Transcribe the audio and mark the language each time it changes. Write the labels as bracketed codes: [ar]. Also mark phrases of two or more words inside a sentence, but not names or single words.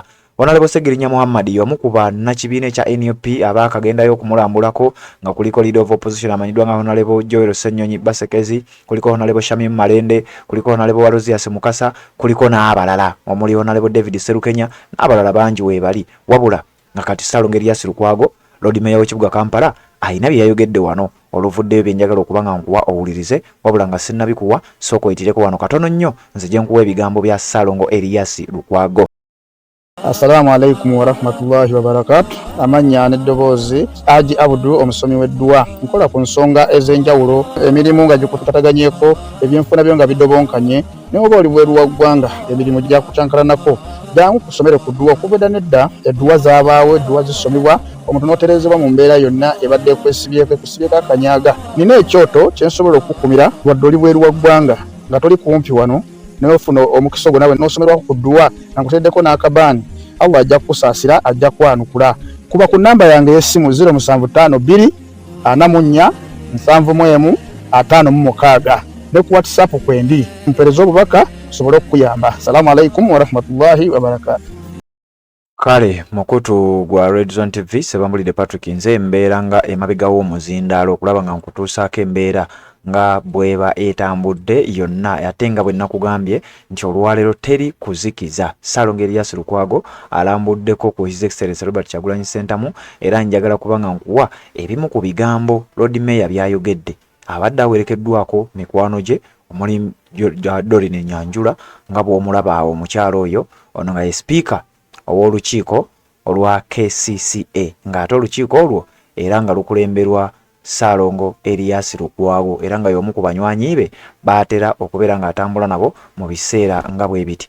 [lg] Honorable Segirinya Muhammad y'omu ku bannakibiina ekya NUP abaakagendayo okumulambulako nga kuliko [en] leader of opposition [lg] amanyiddwa nga Honorable Joel Ssennyonyi Basekezi, kuliko Honorable Shamim Malende, kuliko Honorable Waluzias Mukasa, kuliko n'abalala omuli Honorable David Serukenya n'abalala bangi weebali wabula nga kati Ssaalongo Erias Lukwago [en] Lord Mayor [lg] w'ekibuga Kampala ayina bye yayogedde wano oluvuddeyo bye njagala okubanga nkuwa owulirize wabula nga sinnabikuwa sooka oyitireko wano katono nnyo nzije nkuwa ebigambo bya Ssaalongo Erias Lukwago. [ar] السلام عليكم ورحمة الله وبركاته. [lg] Amanya n'eddoboozi Haji Abdu omusomi w'eddua nkola ku nsonga ez'enjawulo emirimu nga gikutataganyeko ebyenfuna byo nga bidobonkanye ne oba oli bweru wa ggwanga emirimu gya kucankalanako jangu kusomere ku ddua okubeda nedda eddua zaabaawo eddua zisomebwa omuntu n'oterezebwa mu mbeera yonna ebadde ekwesibyeko akanyaga. Nina ekyoto kyensobola okukumira wadde oli bweru wa ggwanga nga toli kumpi wano n'ofuna omukisa ogwo nawe n'osomerwako ku ddua nga nkuteddeko n'akabaani Allah ajja kukusaasira ajja kwanukula. Kuba ku namba yange y'essimu 0752 44 71 56 ne ku WhatsApp kwendi mpereza obubaka sobole okukuyamba. [ar] السلام عليكم ورحمة الله وبركاته. [lg] Kale mukutu gwa Red Zone TV Sebambulire Patrick nze embeera nga emabega w'omuzindaalo okulaba nga nkutuusaako embeera nga bweba etambudde yonna ate nga bwe nakugambye nti olwaleero teri kuzikiza. Ssaalongo Erias Lukwago alambuddeko ku [en] His Excellency [lg] Robert Kyagulanyi Ssentamu era njagala kubanga nkuwa ebimu ku bigambo [en] Lord Mayor [lg] byayogedde abadde awerekeddwako mikwano gye omuli Dorine Nyanjula nga bw'omulaba awo omukyalo oyo ono nga ye speaker ow'olukiiko olwa KCCA ng'ate olukiiko olwo era nga lukulemberwa Ssaalongo Erias Lukwago era nga y'omu ku banywanyi be baatera okubeera ng'atambula nabo mu biseera nga bwe biti.